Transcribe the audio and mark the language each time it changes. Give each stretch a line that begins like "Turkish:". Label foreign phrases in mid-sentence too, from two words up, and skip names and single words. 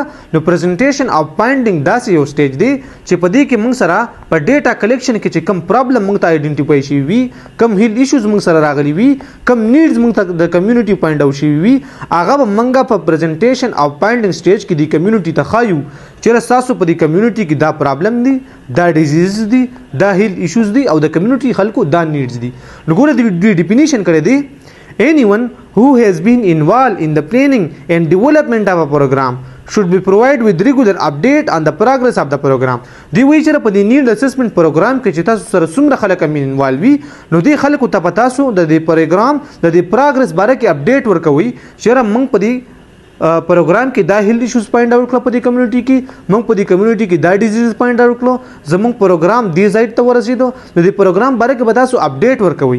Pashto: نو
English: presentation of finding
Pashto: داسې یو سټیج دی چې په دې کې موږ سره په
English: data collection
Pashto: کې چې کم پرابلم موږ ته آیډنټیفای شي وي کم
English: health issues
Pashto: موږ سره راغلي وي کم نیډز موږ ته د کمیونټي
English: find out
Pashto: شي وي هغه به موږ په
English: presentation of finding stage
Pashto: کې د کمیونټي ته خایو چې تاسو په دې کمیونټي کې دا پرابلم دي دا ډیزیز دي دا
English: health issues
Pashto: دي او د کمیونټي خلکو دا نیډز دي. نو ګوره د ډیفینیشن کړی دی
English: anyone who has been involved in the planning and development of a program should be provided with regular update on the progress of the program.
Pashto: دی وی چې په دې
English: need assessment program
Pashto: کې چې تاسو سره څومره خلک انوالو وي نو دې خلکو ته پتا سو د دې پروګرام د دې پروګرس باره کې اپډیټ ورکوي چې موږ په دې پروګرام کې دا
English: health issues point out
Pashto: کړو په دې کمیونټي کې موږ په دې کمیونټي کې دا
English: disease point out
Pashto: کړو زموږ پروګرام دې ځای ته ورسېدو نو دې پروګرام باره کې به تاسو اپډیټ ورکوي.